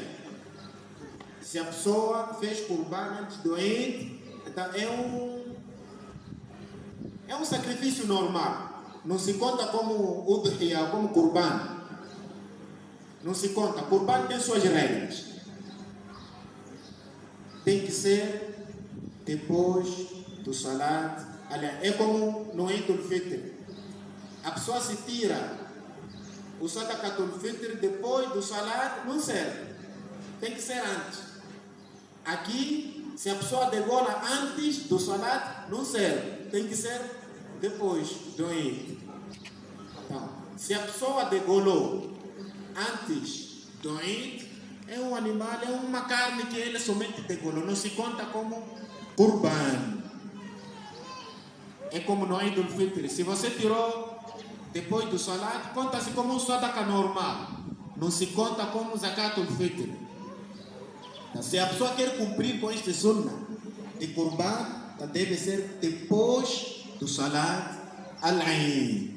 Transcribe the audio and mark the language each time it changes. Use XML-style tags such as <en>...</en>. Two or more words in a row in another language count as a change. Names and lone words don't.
<pt>Se a pessoa fez Qurban antes do Eid, então é um sacrifício normal. Não se conta como Udhiyah, como Qurban. Não se conta. Qurban tem suas regras. Tem que ser depois do Salat. Aliás, é como no Eid al-Fitr. A pessoa se tira o</pt> <ar>صدقة الفطر</ar> <pt>depois do Salat, não serve. Tem que ser antes. Aqui, se a pessoa degola antes do Salat, não serve. Tem que ser depois do Eid. Então, se a pessoa degolou antes do Eid, é um animal, é uma carne que ele somente degolou. Não se conta como Qurban. É como no Eid al-Fitr. Se você tirou depois do Salat, conta-se como um Sadaqa normal. Não se conta como</pt> <ar>زكاة الفطر.</ar> <pt>Se a pessoa quer cumprir com este sunnah de Qurban, deve ser depois do</pt> <ar>صلاة العيد.</ar>